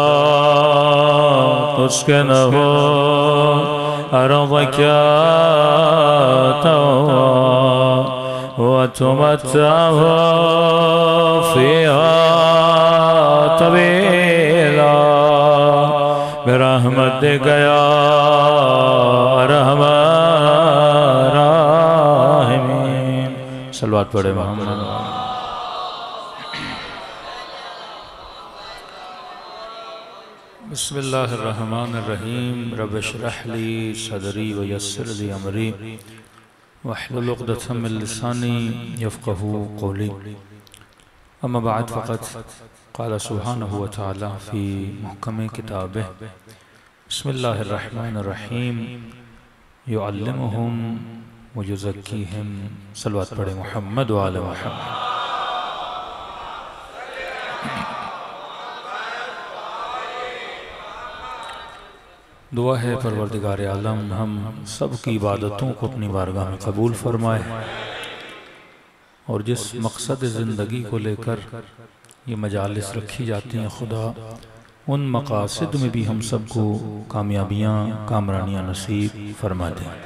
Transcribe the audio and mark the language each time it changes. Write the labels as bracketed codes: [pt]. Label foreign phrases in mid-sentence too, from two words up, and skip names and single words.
[ar] تسكنه أرضك وتمتعه فيها طويلا برحمتك يا أرحم الراحمين. صلى الله پڑھے محمد. بسم الله الرحمن الرحيم. رب اشرح لي صدري ويسر لي أمري واحلل عقدة من لساني يفقهوا قولي. أما بعد فقد قال سبحانه وتعالى في محكم كتابه بسم الله الرحمن الرحيم يعلمهم ويزكيهم. صلى الله پڑھے محمد وآل محمد. [ur] دعا ہے پروردگار عالم ہم سب کی عبادتوں کو اپنی بارگاہ میں قبول فرمائے اور جس مقصد زندگی کو لے کر یہ مجالس رکھی جاتی ہیں خدا ان مقاصد میں بھی ہم سب کو کامیابیاں کامرانیاں نصیب فرما دیں.